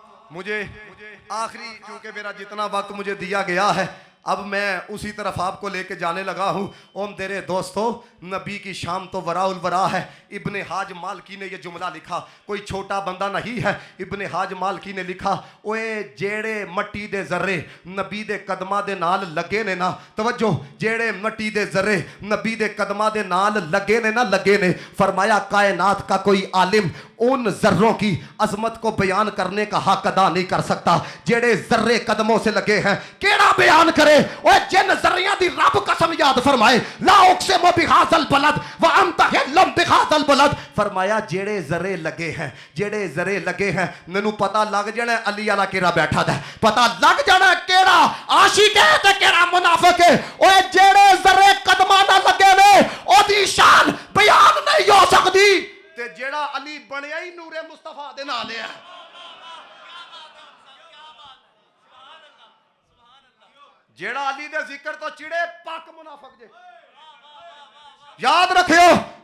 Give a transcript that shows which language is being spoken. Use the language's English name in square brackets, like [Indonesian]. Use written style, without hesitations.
[Urdu] مجھے آخری کیونکہ میرا جتنا وقت مجھے دیا گیا ہے اب میں اسی طرف آپ کو لے کے جانے لگا ہوں. [Punjabi] او تیرے دوستو, نبی کی شام تو وراء الورا ہے. [Urdu] ابن حاج مالکی نے یہ جملہ لکھا, کوئی چھوٹا بندہ نہیں ہے. [Punjabi] ابن حاج مالکی نے لکھا, اوے جیڑے مٹی دے ذرے نبی دے قدماں دے نال لگے نے نا, توجہ, جیڑے مٹی دے ذرے نبی دے قدماں دے نال لگے نے نا, لگے نے, [Urdu] فرمایا کائنات کا کوئی عالم ان ذروں کی عظمت کو بیان کرنے کا حق ادا نہیں کر سکتا. [Punjabi] جیڑے ذرے قدموں سے لگے ہیں کیڑا بیان کرے. اوے جن ذریاں دی رب قسم یاد فرمائے, [Arabic] لا اقسم بہذا البلد [Punjabi] وانت حل بہذا البلد, فرمایا جیڑے ذرے لگے ہیں, جیڑے ذرے لگے ہیں, مینوں پتہ لگ جانا علی والا کیڑا بیٹھا ہے, پتہ لگ جانا کیڑا عاشق ہے تے کیڑا منافق ہے. اوے جیڑے ذرے قدماں نہ لگے نے او دی شان بیان نہیں ہو سکتی, تے جیڑا علی بنیا ہی نور مصطفیٰ دے نال ہے. جیڑا علی دے ذکر تو چڑے پاک منافق جے, یاد رکھیو.